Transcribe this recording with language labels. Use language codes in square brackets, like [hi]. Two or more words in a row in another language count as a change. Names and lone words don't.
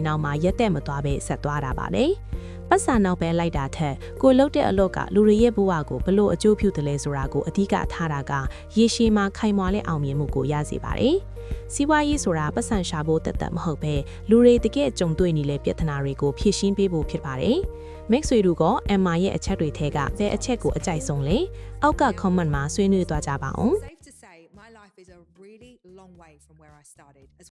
[my] နောက်မှာရက်သက်မသွားပဲဆက်သွားတာပါလေ။ပတ်စံနောက်ပဲလိုက်တာထက်ကိုလှုပ်တဲ့အလုပ်ကလူတွေရဲ့ဘဝကိုဘလို့အကျိုးပြုတယ်လဲဆိုတာကိုအဓိကထားတာကရေရှည်မှာခိုင်မာတဲ့အောင်မြင်မှုကိုရစေပါတယ်။စီးပွားရေးဆိုတာပတ်စံရှာဖို့တက်မဟုတ်ပဲလူတွေတကယ်ကြုံတွေ့နေတဲ့ပြဿနာတွေကိုဖြေရှင်းပေးဖို့ဖြစ်ပါတယ်။မိတ်ဆွေတို့က Emma ရဲ့အချက်တွေထဲကဘယ်အချက်ကိုအကြိုက်ဆုံးလဲ။အောက်က comment မှာဆွေးနွေးသွားကြပါအောင်။ [en] My life is a really long way from where I started.